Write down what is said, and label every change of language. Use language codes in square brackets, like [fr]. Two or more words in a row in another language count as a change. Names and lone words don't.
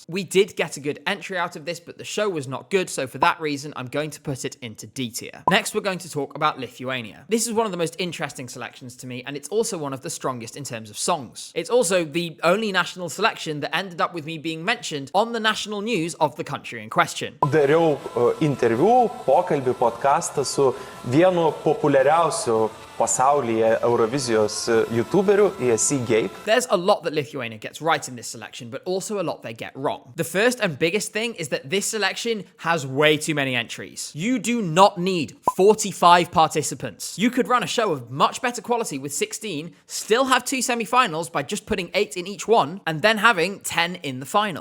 [en] We did get a good entry out of this, but the show was not good, so for that reason, I'm going to put it into D tier. Next, we're going to talk about Lithuania. This is one of the most interesting selections to me, and it's also one of the strongest in terms of songs. It's also the only national selection that ended up with me being mentioned on the national news of the country in question. [lt] Dariau interviu, pokalbį, podcastą su vienu populiariausiu pasaulyje Eurovizijos YouTuberiu ESC Gabe. [en] There's a lot that Lithuania gets right in this selection, but also a lot they get wrong. The first and biggest thing is that this selection has way too many entries. You do not need 45 participants. You could run a show of much better quality with 16, still have 2 semi-finals by just putting 8 in each one, and then having 10 in the final.